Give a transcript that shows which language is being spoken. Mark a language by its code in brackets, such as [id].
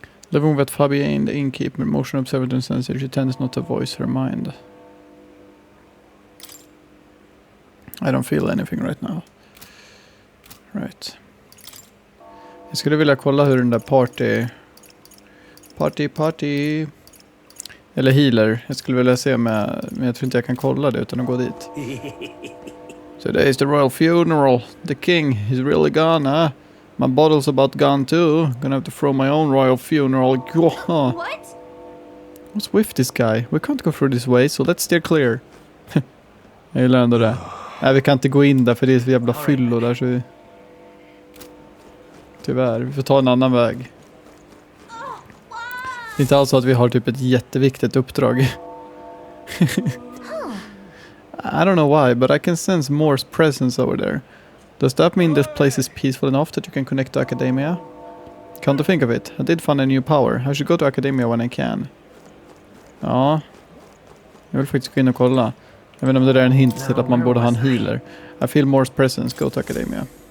[en] Living with Fabienne, the innkeeper, motion observant and sensitive, she tends not to voice her mind. I don't feel anything right now. Right. [sv] Jag skulle vilja kolla hur den där [en] party. [sv] Eller healer. Jag skulle vilja se men jag tror inte jag kan kolla det utan att gå dit. [en] Today is the royal funeral. The king is really gone, huh? My bottle's about gone too. Gonna have to throw my own royal funeral. What? What's with this guy? We can't go through this way, so let's steer clear. [sv] Jag gillar ändå det. Nej, vi kan inte gå in där för det är så jävla fyllo där så vi... Tyvärr, vi får ta en annan väg. Det är inte alls så att vi har typ ett jätteviktigt uppdrag. [en] I don't know why, but I can sense Moore's presence over there. Does that mean this place is peaceful enough that you can connect to Academia? Come to think of it, I did find a new power. I should go to Academia when I can. [sv] Ja. Jag vill faktiskt gå in och kolla. Jag vet inte om det där är en hint till att man borde ha en healer. [en] I feel Moore's presence, go to Academia.